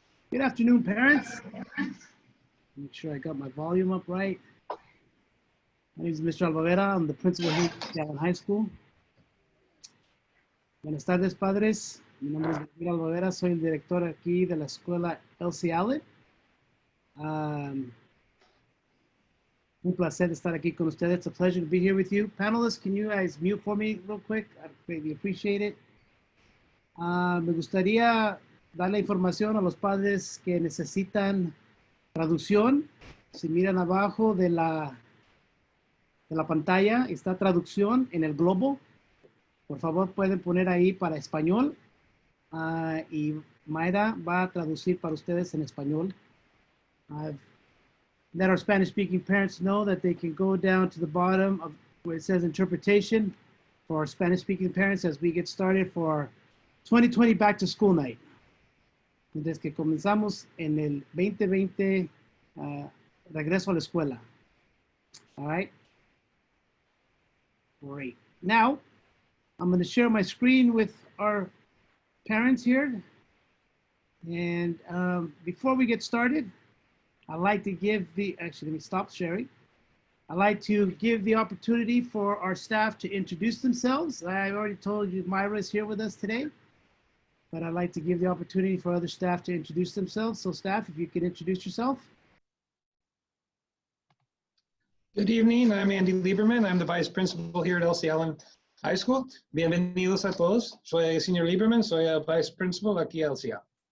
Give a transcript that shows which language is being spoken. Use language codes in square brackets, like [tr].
[en] Good afternoon, parents. Make sure I got my volume up right. My name is Mr. Alvavera. I'm the principal here at Allen High School. [es] Buenas tardes, padres. Mi nombre es Mr. Alvavera. Soy el director aquí de la escuela Elsie Allen. Un placer estar aquí con ustedes. [en] It's a pleasure to be here with you. Panelists, can you guys mute for me real quick? I'd greatly appreciate it. [es] Me gustaría dar la información a los padres que necesitan traducción. Si miran abajo de la pantalla, está traducción en el globo. Por favor, pueden poner ahí para español. Y Mayra va a traducir para ustedes en español. [en] Let our Spanish-speaking parents know that they can go down to the bottom of where it says interpretation for our Spanish-speaking parents as we get started for our 2020 back to school night. [es] Mientras que comenzamos en el 2020 regreso a la escuela. [en] All right. Great. Now, I'm going to share my screen with our parents here. And before we get started, I'd like to give actually, let me stop sharing. I'd like to give the opportunity for our staff to introduce themselves. I already told you Myra is here with us today, but I'd like to give the opportunity for other staff to introduce themselves. So staff, if you can introduce yourself. Good evening, I'm Andy Lieberman. I'm the vice principal here at Elsie Allen High School. [es] Bienvenidos a todos. Soy el señor Lieberman, soy el vice principal aquí [en] at Elsie Allen.